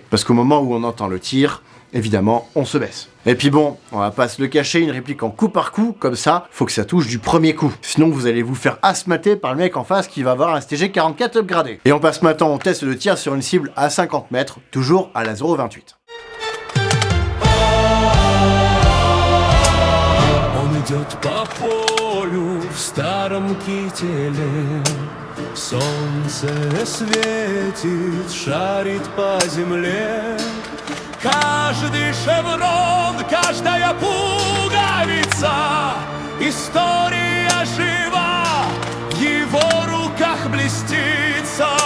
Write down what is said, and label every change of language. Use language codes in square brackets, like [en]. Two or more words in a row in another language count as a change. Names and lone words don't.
[fr] Parce qu'au moment où on entend le tir, évidemment, on se baisse. Et puis bon, on va pas se le cacher, une réplique en coup par coup, comme ça, faut que ça touche du premier coup. Sinon, vous allez vous faire asmater par le mec en face qui va avoir un STG-44 upgradé. Et on passe maintenant au test de tir sur une cible à 50 mètres, toujours à la 0.28. [ru] Он идет по полю в старом кителе, солнце светит, шарит по земле. Каждый шеврон, каждая пуговица, история жива, в его руках блестится.